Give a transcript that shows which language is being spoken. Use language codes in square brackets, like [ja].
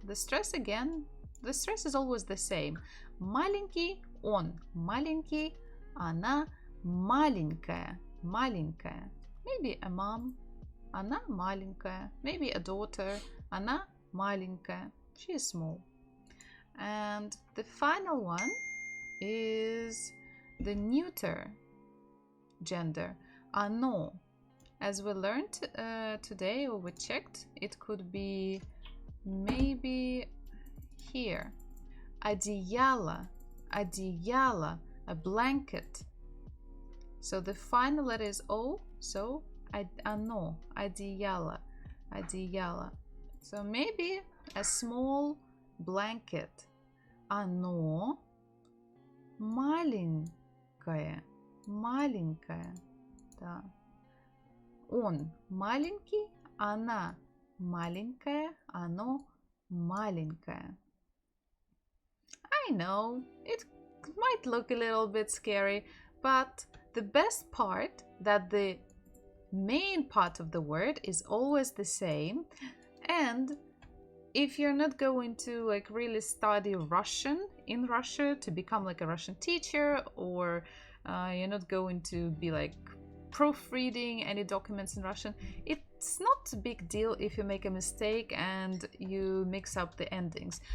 [en] The stress again, the stress is always the same. [ru] Маленький, он маленький, она маленькая. Маленькая. [en] Maybe a mom. [ru] Она маленькая. [en] Maybe a daughter. [ru] Она маленькая. [en] She is small. And the final one is the neuter gender. Оно. As we learned today, or we checked, it could be maybe here. [ru] Одеяло. Одеяло. [en] A blanket. So the final letter is O. So оно. [ru] Одеяло. Одеяло. [en] So maybe a small blanket. [ru] Оно маленькое. Маленькое. Да. Он маленький, она маленькая, оно маленькое. [en] I know, it might look a little bit scary, but the best part that the main part of the word is always the same. And if you're not going to like really study Russian in Russia to become like a Russian teacher, or you're not going to be like proofreading any documents in Russian, it's not a big deal if you make a mistake and you mix up the endings.